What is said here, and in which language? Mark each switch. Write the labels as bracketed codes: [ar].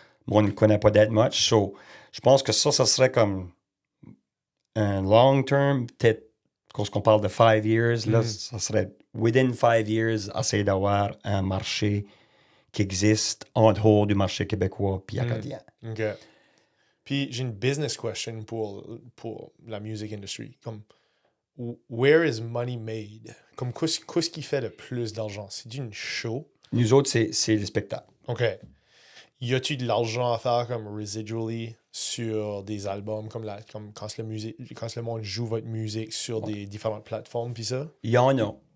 [fr] On ne connaît pas [en] that much. [fr] So, je pense que ça serait comme un long term, peut-être, quand on parle de 5 years, là, ça serait [en] within 5 years, [fr] essayer d'avoir un marché qui existe en dehors du marché québécois puis acadien. [en] OK. [fr] Puis j'ai une [en] business question [fr] pour la [en] music industry. [fr] Comme, [en] where is money made? [fr] Comme, qu'est-ce qui fait le plus d'argent? C'est une show? Nous autres, c'est le spectacle. [en] OK. [fr] Y a-tu de l'argent à faire comme residually sur des albums, comme quand le monde joue votre musique sur des différentes plateformes, puis ça? Il y en a.